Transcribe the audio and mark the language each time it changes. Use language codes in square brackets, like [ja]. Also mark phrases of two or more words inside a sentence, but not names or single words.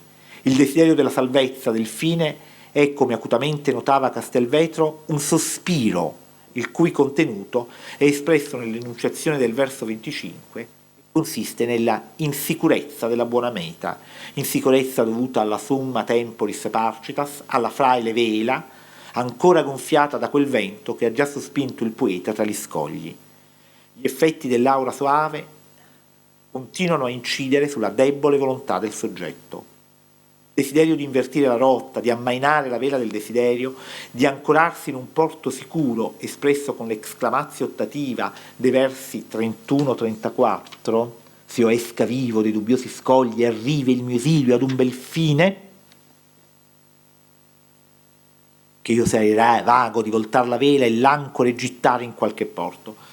[it] Il desiderio della salvezza, del fine, è, come acutamente notava Castelvetro, un sospiro, il cui contenuto è espresso nell'enunciazione del verso 25, consiste nella insicurezza della buona meta, insicurezza dovuta alla [la] summa temporis parcitas, [it] alla fraile vela, ancora gonfiata da quel vento che ha già sospinto il poeta tra gli scogli. Gli effetti dell'aura soave continuano a incidere sulla debole volontà del soggetto. Il desiderio di invertire la rotta, di ammainare la vela del desiderio, di ancorarsi in un porto sicuro, espresso con l'esclamazio ottativa dei versi 31-34, «Se io esca vivo dei dubbiosi scogli e arrivi il mio esilio ad un bel fine», che io sarei vago di voltar la vela e l'ancore gittare in qualche porto.